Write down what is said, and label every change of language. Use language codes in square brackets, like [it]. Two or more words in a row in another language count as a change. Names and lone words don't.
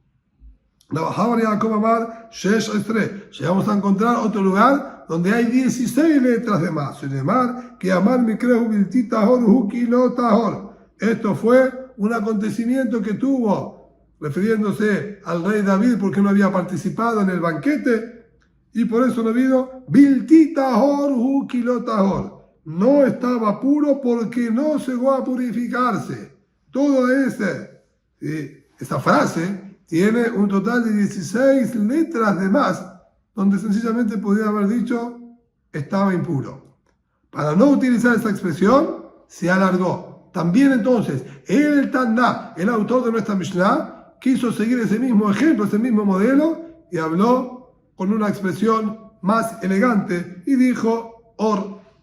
[es] Llegamos a encontrar otro lugar donde hay 16 letras de más. Esto fue un acontecimiento que tuvo, refiriéndose al rey David porque no había participado en el banquete, y por eso no vino [he] בלתי טהור הוא כי לא טהור. [es] No estaba puro porque no llegó a purificarse. Todo esa frase tiene un total de 16 letras de más, donde sencillamente podría haber dicho estaba impuro. Para no utilizar esta expresión, se alargó. También entonces, el Taná, el autor de nuestra Mishnah, quiso seguir ese mismo ejemplo, ese mismo modelo, y habló con una expresión más elegante y dijo, Or.